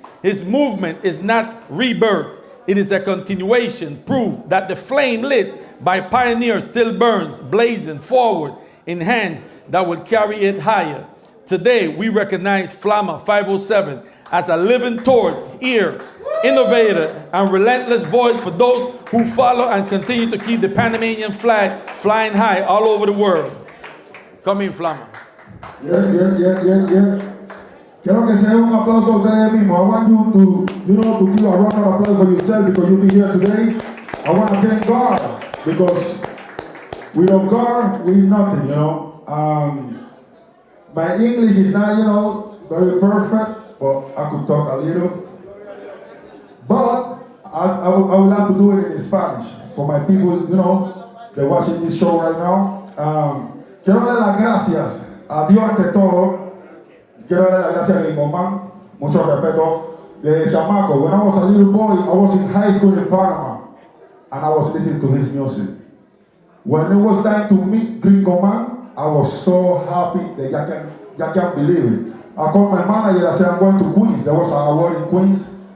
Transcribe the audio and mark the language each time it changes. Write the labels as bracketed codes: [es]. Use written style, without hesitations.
[en] His movement is not rebirth. It is a continuation, proof that the flame lit by pioneers still burns, blazing forward in hands that will carry it higher. Today, we recognize Flama 507 as a living torch, ear, innovator, and relentless voice for those who follow and continue to keep the Panamanian flag flying high all over the world. Come in, Flama. Yeah. [es] Quiero que se dé un aplauso a ustedes mismos. [en] I want you to give a round of applause for yourself because you'll be here today. I want to thank God because without God, we're nothing, you know. My English is not, you know, very perfect, but I could talk a little. But I would have to do it in Spanish for my people, you know, they're watching this show right now. [es] Quiero dar las gracias a Dios ante todo. Quiero dar las gracias a GRINGOMAN. Mucho respeto. De chamaco, [en] when I was a little boy, I was in high school in Panama, and I was listening to his music. When it was time to meet GRINGOMAN, I was so happy that you can't believe it. I called my manager, I said, I'm going to Queens. There was an award in Queens.